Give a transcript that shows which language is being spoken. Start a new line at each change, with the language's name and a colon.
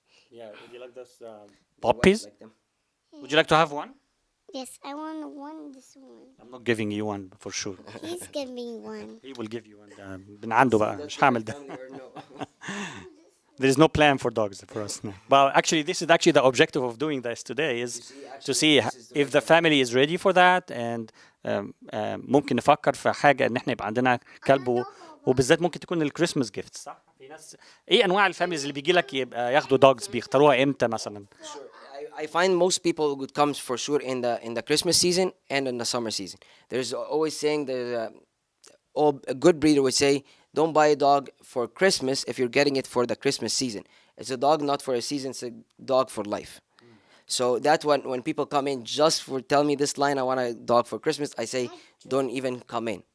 English: Yeah, would you like those puppies? Like them. Would you like to have one? Yes, I want this one. I'm not giving you one for sure. Please give me one. He will give you one.
Arabic: من عنده بقى مش هعمل ده.
English: Family or no? There is no plan for dogs for us now. But actually, this is actually the objective of doing this today is to see if the family is ready for that, and
Arabic: ممكن نفكر في حاجة إن إحنا يبقى عندنا كلب وبالذات ممكن تكون الكريسماس جيفت صح؟ في ناس إيه أنواع الفاميليز اللي بيجي لك يبقى ياخدوا dogs بيختاروها إمتى مثلا؟
English: I find most people would come for sure in the Christmas season and in the summer season. There's always saying that a good breeder would say, don't buy a dog for Christmas if you're getting it for the Christmas season. It's a dog not for a season, it's a dog for life. So that's when people come in just for tell me this line, I want a dog for Christmas, I say, don't even come in.